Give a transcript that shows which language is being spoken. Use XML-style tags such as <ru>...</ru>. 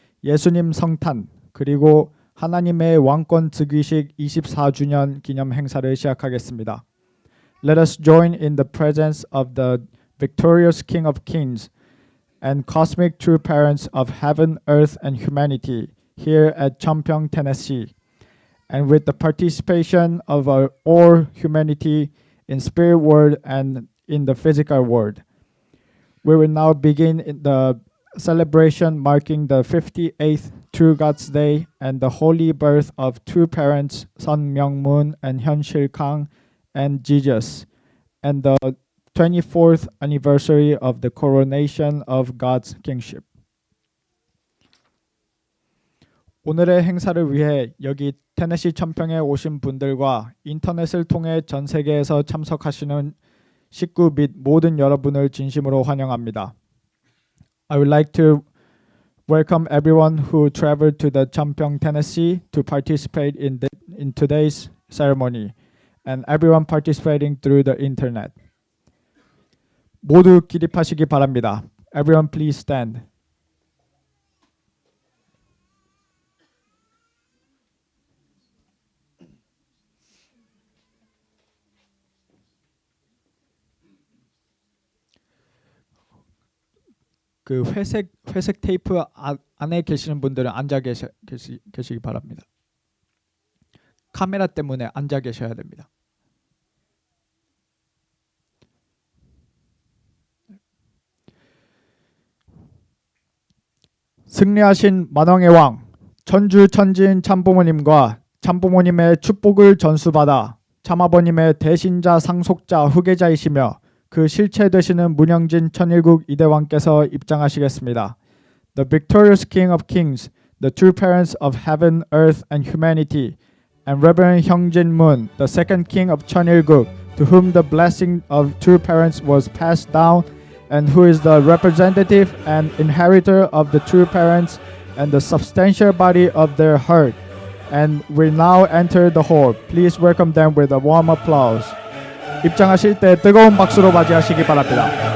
<ko>예수님 성탄, 그리고 하나님의 왕권 즉위식 24주년 기념 행사를 시작하겠습니다.</ko> <en>Let us join in the presence of the victorious King of Kings and cosmic true parents of heaven, earth, and humanity here at Champyeong, Tennessee, and with the participation of all humanity in spirit world and in the physical world. We will now begin the celebration marking the 58th True God's Day and the holy birth of two parents, Sun Myung-moon and Hyun Shil-kang, and Jesus, and the 24th anniversary of the coronation of God's kingship.</en> <ko>오늘의 행사를 위해 여기 테네시 천평에 오신 분들과 인터넷을 통해 전 세계에서 참석하시는 식구 및 모든 여러분을 진심으로 환영합니다.</ko> <en>I would like to welcome everyone who traveled to the Champyeong, Tennessee to participate in today's ceremony and everyone participating through the internet.</en> <ko>모두 기립하시기 바랍니다.</ko> <en>Everyone please stand.</en> <ko>그 회색 테이프 안에 계시는 분들은 앉아 계시기 바랍니다. 카메라 때문에 앉아 계셔야 됩니다. 승리하신 만왕의 왕 천주천지인 참부모님과 참부모님의 축복을 전수받아 참아버님의 대신자 상속자 후계자이시며 그 실체 되시는 문영진 천일국 이대왕께서 입장하시겠습니다.</ko> <en>The victorious King of Kings, the true parents of heaven, earth, and humanity, and Reverend Hyungjin Moon, the second King of Cheonilguk, to whom the blessing of true parents was passed down, and who is the representative and inheritor of the true parents and the substantial body of their heart, and will now enter the hall. Please welcome them with a warm applause.</en> <ko>입장하실 때 뜨거운 박수로 맞이하시기 바랍니다.</ko>